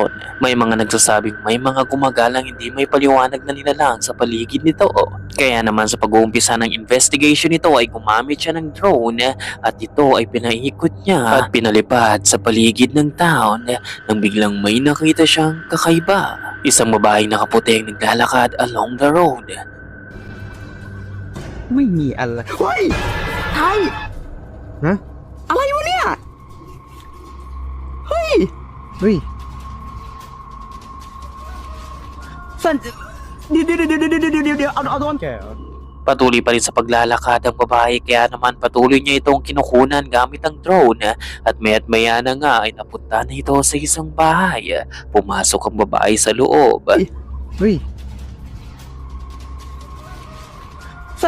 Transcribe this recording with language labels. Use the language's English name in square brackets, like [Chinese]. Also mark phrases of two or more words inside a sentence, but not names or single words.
[Filipino] May mga nagsasabing may mga gumagalang hindi may paliwanag na nilalang sa paligid nito. Kaya naman sa pag-uumpisa ng investigation nito ay gumamit siya ng drone at ito ay pinaikot niya at pinalipad sa paligid ng town nang biglang may nakita siyang kakaiba. Isang babaeng nakaputi ang naglalakad [English] along the road. [Thai] ไม่มีอะไรเฮ้ยไทยฮะอะไรวะเนี่ยเฮ้ยสันเดี๋ยวเอาตัวแก [Filipino] Patuloy pa rin sa paglalakad ang babae kaya naman patuloy niya itong kinukunan gamit ang drone at maya't maya na nga ay napunta na ito sa isang bahay. Pumasok ang babae sa loob. San?